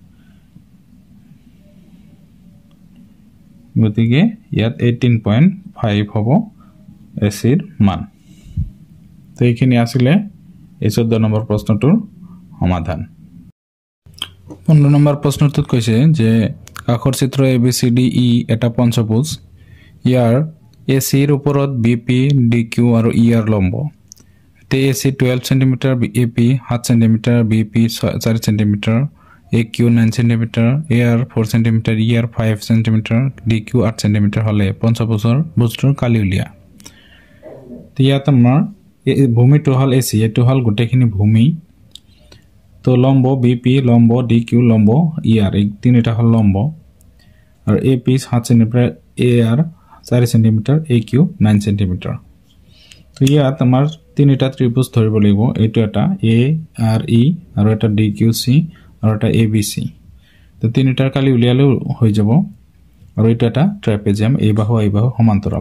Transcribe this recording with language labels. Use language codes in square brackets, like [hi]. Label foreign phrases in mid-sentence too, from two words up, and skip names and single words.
[as] গতিকে ইয়াত 18.5 হ'ব এসিৰ মান তো এইখিনি আছিল এই 14 নম্বৰ প্ৰশ্নটোৰ সমাধান 15 নম্বৰ প্ৰশ্নটোত কৈছে যে কাষৰ চিত্ৰ ABCDE এটা পঞ্চভুজ ইয়াৰ AC ৰ ওপৰত BP DQ আৰু ER লম্ব তে AC 12 cm AP 7 cm BP 4 cm AQ 9 cm AR 4 cm ER 5 cm DQ 8 cm হলে পঞ্চভুজৰ ভুজটোৰ কালি উলিয়া ইয়াত আমাৰ ভূমিটো হল AC এটো হল গোটেখিনি ভূমি তো লম্ব BP লম্ব DQ লম্ব ER এই তিনটা হল লম্ব আৰু AP 7 cm AR 4 cm AQ 9 cm তো ইয়াত আমাৰ তিনটা ত্ৰিভুজ ধৰিব লাগিব এটো এটা ARE আৰু এটা DQC আৰু এটা ABC তো তিনটাৰ কালি উলিয়ালে হৈ যাব আৰু এটা এটা ট্ৰাপেজিয়াম এই বাহু সমান্তৰাল